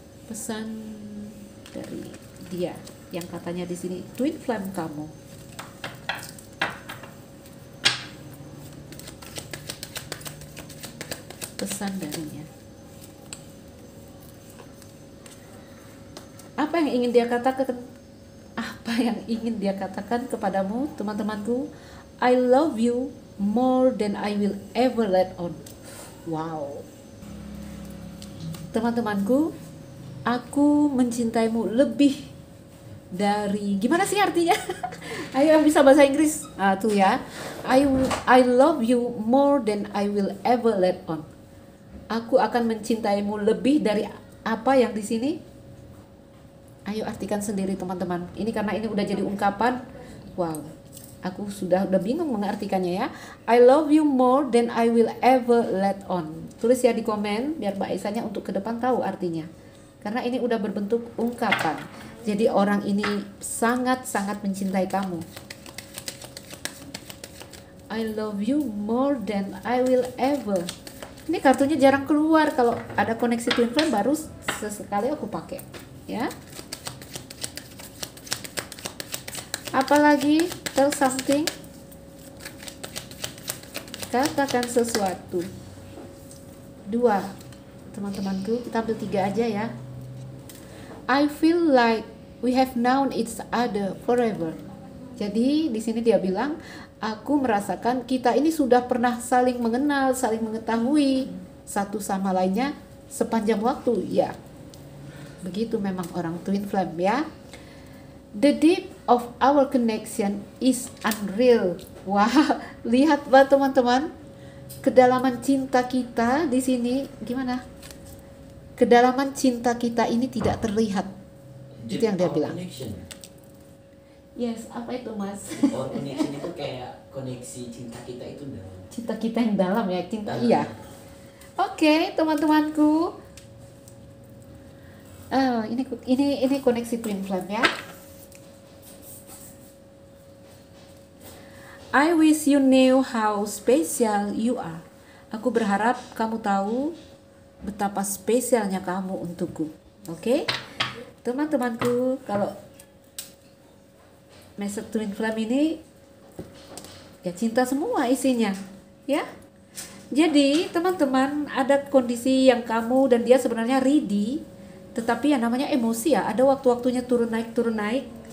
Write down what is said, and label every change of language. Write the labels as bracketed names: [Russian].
[Indonesian] Pesan dari dia yang katanya di sini twin flame kamu. Pesan darinya. Apa yang ingin dia katakan? Apa yang ingin dia katakan kepadamu, teman-temanku? [English] I love you more than I will ever let on. Wow. [Indonesian] Teman-temanku, aku mencintaimu lebih dari gimana sih artinya? Ayo yang bisa bahasa Inggris. Tuh ya. [English] I love you more than I will ever let on. [Indonesian] Aku akan mencintaimu lebih dari apa yang di sini. Ayo artikan sendiri teman-teman. Ini karena ini udah jadi ungkapan. Wow. Aku udah bingung mengartikannya ya. [English] I love you more than I will ever let on. [Indonesian] Tulis ya di komen biar Mbak Aisanya untuk ke depan tahu artinya. Karena ini udah berbentuk ungkapan. Jadi orang ini sangat-sangat mencintai kamu. [English] I love you more than I will ever. [Indonesian] Ini kartunya jarang keluar, kalau ada koneksi twin flame baru sesekali aku pakai, ya. Apalagi tell something, katakan sesuatu. 2, teman-temanku, kita ambil 3 aja ya. [English] I feel like we have known each other forever. [Indonesian] Jadi di sini dia bilang, aku merasakan kita ini sudah pernah saling mengenal, saling mengetahui satu sama lainnya sepanjang waktu. Ya, begitu memang orang twin flame ya. [English] The depth of our connection is unreal. [Indonesian] Wah, lihat teman-teman, kedalaman cinta kita di sini gimana? Kedalaman cinta kita ini tidak terlihat. Itu yang dia bilang. [English] Connection. Yes, [Indonesian] apa itu mas? [English] Our connection [Indonesian] itu kayak koneksi cinta kita itu dalam. Cinta kita yang dalam ya, cinta Dalam. iya. Oke, teman-temanku. Ini koneksi twin flame ya. [English] I wish you knew how special you are. [Indonesian] Aku berharap kamu tahu betapa spesialnya kamu untukku. Oke? Teman-temanku, kalau message twin flame ini ya cinta semua isinya, ya. Jadi teman-teman, ada kondisi yang kamu dan dia sebenarnya ready, tetapi yang namanya emosi ya, ada waktu-waktunya turun naik.